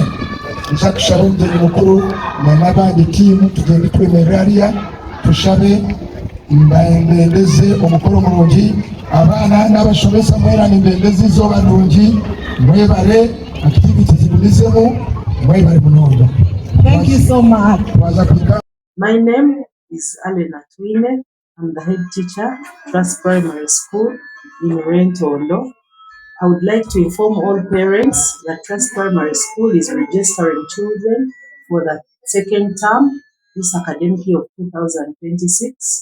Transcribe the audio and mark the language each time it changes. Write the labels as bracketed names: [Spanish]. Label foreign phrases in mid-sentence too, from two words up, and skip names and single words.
[Nyankole] Nja kushaba omugeni mukuru n'abandi tiimu tugende twemerera hariya tushabe mbembendeze omukoro mulungi abaana n'abashomesa mwera nimbendeze izooba nungi mwebale activity zigumizemu mwebale munonga. [English] Thank you so much. My name is Alena Twine. I'm the head teacher, Trust Primary School in Rentondo. I would like to inform all parents that Trust Primary School is registering children for the second term this academic year of 2026.